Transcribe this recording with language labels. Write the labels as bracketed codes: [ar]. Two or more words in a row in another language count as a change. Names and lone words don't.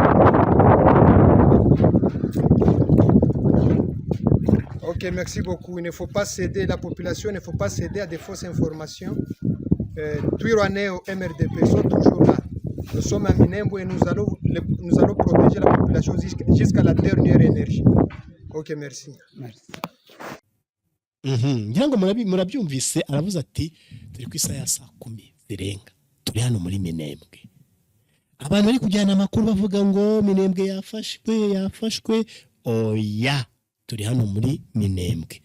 [fr] Ok, merci beaucoup. Il ne faut pas céder, la population il ne faut pas céder à des fausses informations. Twirwaneho, MRDP sont toujours là. Nous sommes à Minembwe et nous allons protéger la population jusqu'à la dernière énergie. Ok, merci. Merci. [rw] ngira ngo murabyumvise, aravuze ati turi ku isaha ya 10 zirenga, turi hano muri Minembwe. Abantu bari kujyana amakuru bavuga ngo Minembwe yafashwe, oya, turi hano muri Minembwe.